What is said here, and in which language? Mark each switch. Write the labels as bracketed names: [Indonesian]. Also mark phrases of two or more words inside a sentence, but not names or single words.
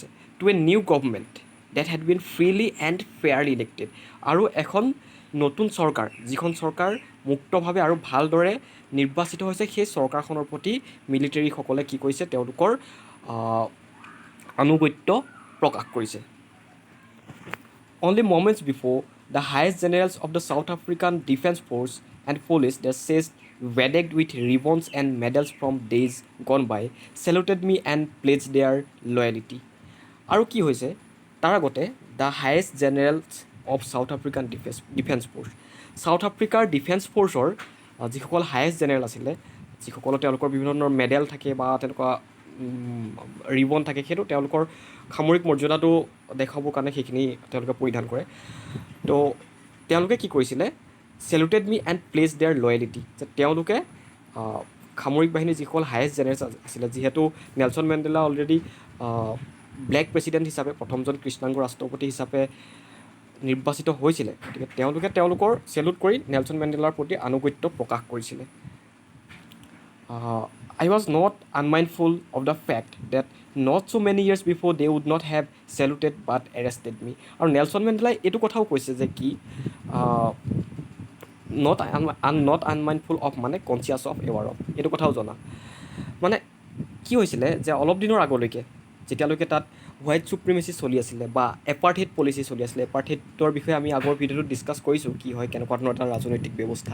[English] to a new government that had been freely and fairly elected, [Assamese] আৰু এখন নতুন চৰকাৰ, যিখন চৰকাৰ মুক্তভাৱে আৰু ভালদৰে নিৰ্বাচিত হৈছে, সেই চৰকাৰখনৰ প্ৰতি মিলিটেৰীসকলে কি কৰিছে, তেওঁলোকৰ আনুগত্য প্ৰকাশ কৰিছে। [English] Only moments before, the highest generals of the South African Defence Force and police, their chest bedecked with ribbons and medals from days gone by, saluted me and pledged their loyalty. [Assamese] আৰু কি হৈছে, তাৰ আগতে [English] the highest generals of South African Defence Force, [Assamese] ছাউথ আফ্ৰিকাৰ ডিফেন্স ফ'ৰ্চৰ যিসকল [English] highest general [Assamese] আছিলে, যিসকলৰ তেওঁলোকৰ বিভিন্ন ধৰণৰ মেডেল থাকে বা তেনেকুৱা ৰিবন থাকে, সেইটো তেওঁলোকৰ সামৰিক মৰ্যাদাটো দেখাবৰ কাৰণে সেইখিনি তেওঁলোকে পৰিধান কৰে। তো তেওঁলোকে কি কৰিছিলে, [English] saluted me and pledge their loyalty, [Assamese] যে তেওঁলোকে সামৰিক বাহিনীৰ যিসকল [English] highest general [Assamese] আছিলে, যিহেতু নেলছন মেণ্ডেলা অলৰেডি [English] black president [Assamese] হিচাপে, প্ৰথমজন কৃষ্ণাংগ ৰাষ্ট্ৰপতি হিচাপে নিৰ্বাচিত হৈছিলে, গতিকে তেওঁলোকে তেওঁলোকৰ চেলুট কৰি নেলছন মেণ্ডেলাৰ প্ৰতি আনুগত্য প্ৰকাশ কৰিছিলে। [English] I was not unmindful of the fact that not so many years before they would not have saluted but arrested me. [Assamese] আৰু নেলছন মেণ্ডেলাই এইটো কথাও কৈছে যে কি [English] not unmindful of [Assamese] মানে [English] conscious of aware of, [Assamese] এইটো কথাও জনা। মানে কি হৈছিলে যে অলপ দিনৰ আগলৈকে যেতিয়ালৈকে তাত [English] white supremacy [Assamese] চলি আছিলে বা [English] apartheid policy [Assamese] চলি আছিলে, এপাৰ্থেইডৰ বিষয়ে আমি আগৰ ভিডিঅ'টোত ডিছকাছ কৰিছোঁ কি হয়, কেনেকুৱা ধৰণৰ এটা ৰাজনৈতিক ব্যৱস্থা।